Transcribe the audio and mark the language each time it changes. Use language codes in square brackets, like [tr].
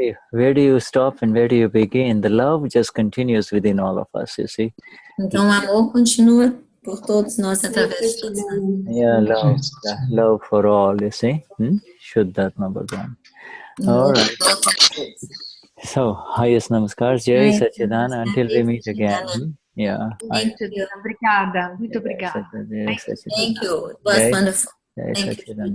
[en] Where do you stop and where do you begin? The love just continues within all of us, you see. [pt] Então, o amor continua por todos nós, através de todos nós. [en] Yeah, love for all, you see. Shuddhatma Bhagavan. All right. So, highest namaskars, Jai Sachidanand, until we meet again. Yeah. [pt] Muito obrigada. Muito obrigada. [en] Thank you. It was wonderful. Thank you.